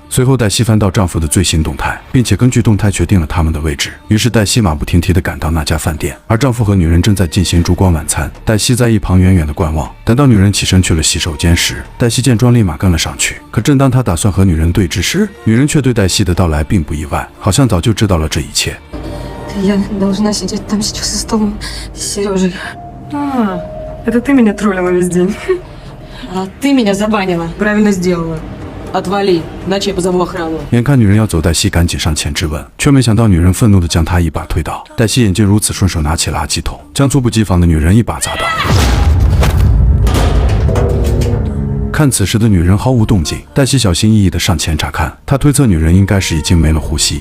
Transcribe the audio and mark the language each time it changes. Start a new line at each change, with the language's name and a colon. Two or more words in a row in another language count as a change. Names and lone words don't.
Chinese: 随后黛西翻到丈夫的最新动态，并且根据动态决定了他们的位置。于是黛西马不停蹄地赶到那家饭店，而丈夫和女人正在进行烛光晚餐。黛西在一旁远远地观望。等到女人起身去了洗手间时，黛西见状立马跟了上去。可正当她打算和女人对峙时，女人却对黛西的到来并不意外，好像早就知道了这一切。
Russian: Я должна сидеть там сейчас за столом с Сережей. Это ты меня троллила весь день. А ты меня забанила. Правильно сделала. Отвали, иначе я позову охрану.
Chinese: 眼看女人要走，黛西赶紧上前质问，却没想到女人愤怒地将她一把推倒。黛西眼见如此，顺手拿起垃圾桶，将猝不及防的女人一把砸倒。看此时的女人毫无动静，黛西小心翼翼地上前查看，她推测女人应该是已经没了呼吸。